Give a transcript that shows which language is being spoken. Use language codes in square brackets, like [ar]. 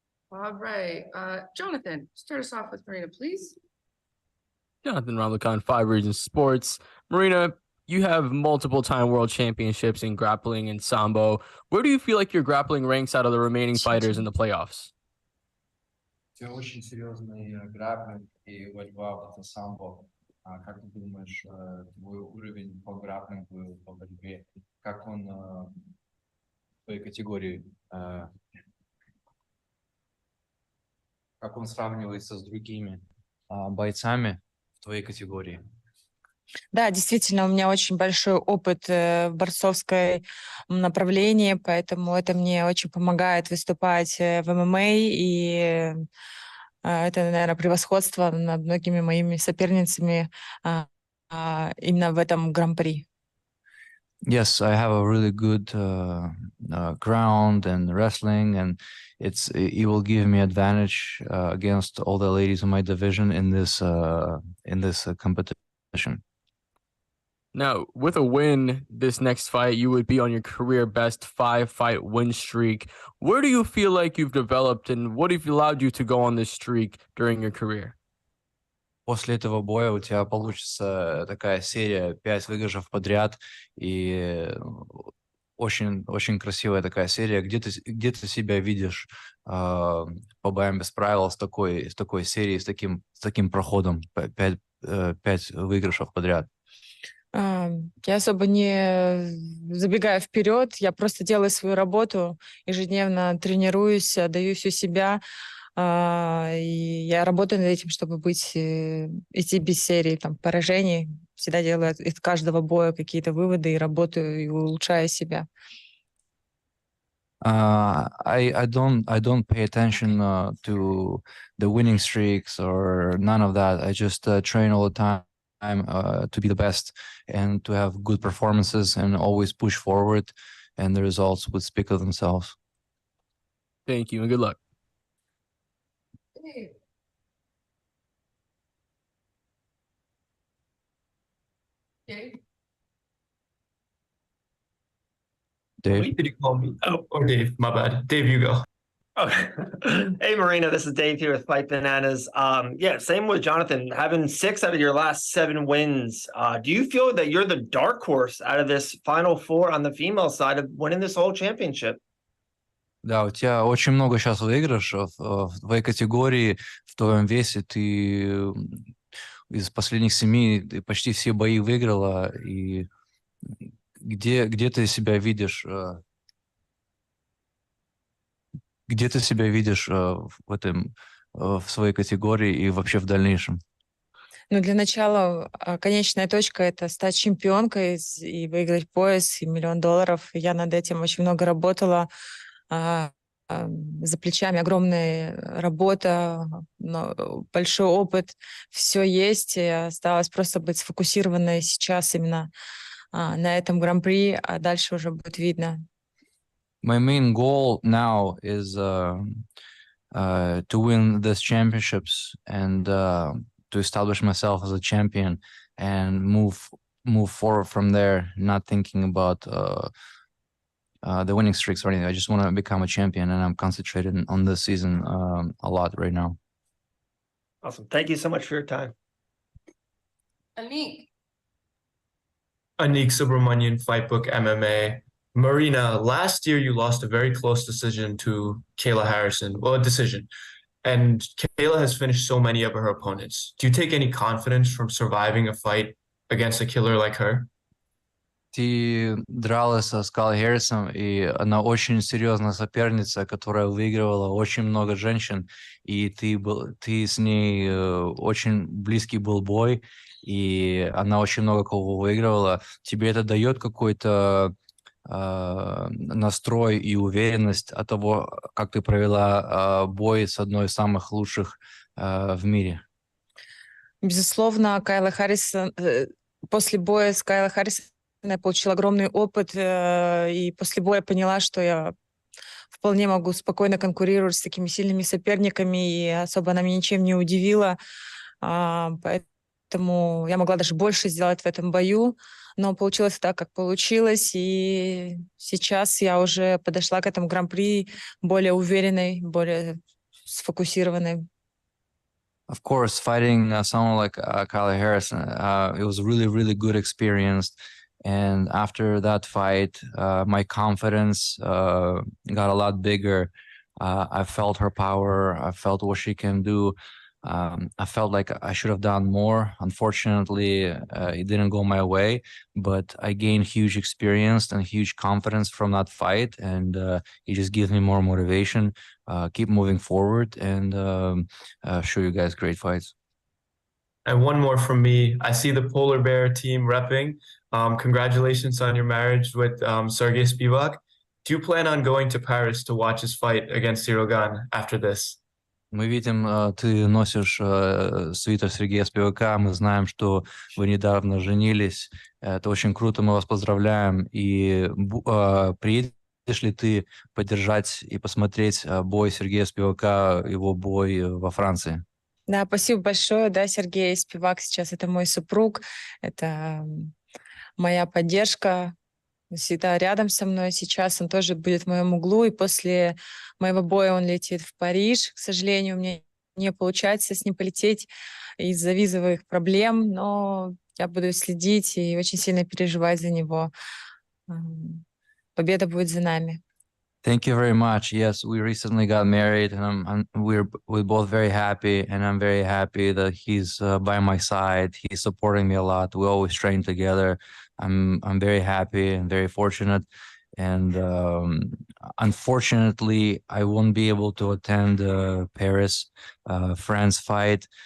[en] All right, Jonathan, start us off with Marina, please. Jonathan Ramakhan, 5 Regions Sports. Marina, you have multiple time world championships in grappling and sambo. Where do you feel like your grappling ranks out of the remaining fighters in the playoffs? [ru] Это очень серьезный грапплинг и борьба в это самбо. Как ты думаешь, твой уровень по грапплингу, по борьбе, как он в твоей категории, как он сравнивается с другими бойцами в твоей категории? Да, действительно, у меня очень большой опыт в борцовской направлении, поэтому это мне очень помогает выступать в ММА, и это, наверное, превосходство над многими моими соперницами именно в этом гран-при. [en] Yes, I have a really good ground and wrestling, and it will give me advantage against all the ladies in my division in this competition. Now, with a win this next fight, you would be on your career best 5-fight win streak. Where do you feel like you've developed, and what have allowed you to go on this streak during your career? [ru] После этого боя у тебя получится такая серия 5 выигрышев подряд, и очень, очень красивая такая серия. Где ты себя видишь по боям без правил с такой серией, с таким проходом 5 выигрышев подряд? Я особо не забегаю вперед, я просто делаю свою работу, ежедневно тренируюсь, отдаю всю себя, и я работаю над этим, чтобы идти без серии поражений. Всегда делаю из каждого боя какие-то выводы и работаю, и улучшаю себя. [en] I don't pay attention to the winning streaks or none of that. I just train all the time to be the best and to have good performances and always push forward, and the results would speak of themselves. Thank you and good luck. Dave. Dave? Wait, did you call me? Oh, or Dave, my bad. Dave, you go. Okay. Hey, Marina, this is Dave here with Fight Bananas. Yeah, same with Jonathan. Having 6 out of your last 7 wins, do you feel that you're the dark horse out of this final 4 on the female side of winning this whole championship? [ru] Да, у тебя очень много сейчас выигрышев в твоей категории, в твоем весе. Ты из последних 7 ты почти все бои выиграла. И где ты себя видишь? Где ты себя видишь в своей категории и вообще в дальнейшем? Ну, для начала конечная точка — это стать чемпионкой и выиграть пояс и $1 миллион. Я над этим очень много работала. За плечами огромная работа, большой опыт. Все есть. И осталось просто быть сфокусированной сейчас именно на этом гран-при, а дальше уже будет видно. [en] My main goal now is to win these championships and to establish myself as a champion and move forward from there, not thinking about the winning streaks or anything. I just want to become a champion, and I'm concentrated on this season a lot right now. Awesome. Thank you so much for your time. Anik. Anik Subramanian, Fightbook MMA. Marina, last year you lost a very close decision to Kayla Harrison. Well, a decision. And Kayla has finished so many of her opponents. Do you take any confidence from surviving a fight against a killer like her? [ru] Ты дралась с Калой Хэррисом, и она очень серьезная соперница, которая выигрывала очень много женщин, и ты с ней очень близкий был бой, и она очень много кого выигрывала. Тебе это дает какой-то настрой и уверенность от того, как ты провела бой с одной из самых лучших в мире? Безусловно, Кайла Харрисон, после боя с Кайлой Харрисон я получила огромный опыт, и после боя поняла, что я вполне могу спокойно конкурировать с такими сильными соперниками, и особо она меня ничем не удивила. Поэтому я могла даже больше сделать в этом бою, но получилось так, как получилось, и сейчас я уже подошла к этому гран-при более уверенной, более сфокусированы. [en] Of course, fighting someone like Kylie Harris, it was a really, really good experience. And after that fight, my confidence got a lot bigger. I felt her power. I felt what she can do. I felt like I should have done more. Unfortunately, it didn't go my way, but I gained huge experience and huge confidence from that fight. And it just gives me more motivation, keep moving forward, and show you guys great fights. And one more from me. I see the Polar Bear team repping. Congratulations on your marriage with Sergey Spivak. Do you plan on going to Paris to watch his fight against Sirogan after this? [ru] Мы видим, ты носишь свитер Сергея Спивака, мы знаем, что вы недавно женились. Это очень круто, мы вас поздравляем. И приедешь ли ты поддержать и посмотреть бой Сергея Спивака, его бой во Франции? Да, спасибо большое. Да, Сергей Спивак сейчас это мой супруг, это моя поддержка, всегда рядом со мной. Сейчас он тоже будет в моем углу, и после моего боя он летит в Париж. К сожалению, у меня не получается с ним полететь из-за визовых проблем, но я буду следить и очень сильно переживать за него. Победа будет за нами. [en] Thank you very much. Yes, we recently got married, and we're both very happy, and I'm very happy that he's by my side. He's supporting me a lot. We always train together. I'm very happy and very fortunate. And unfortunately, I won't be able to attend Paris, France fight.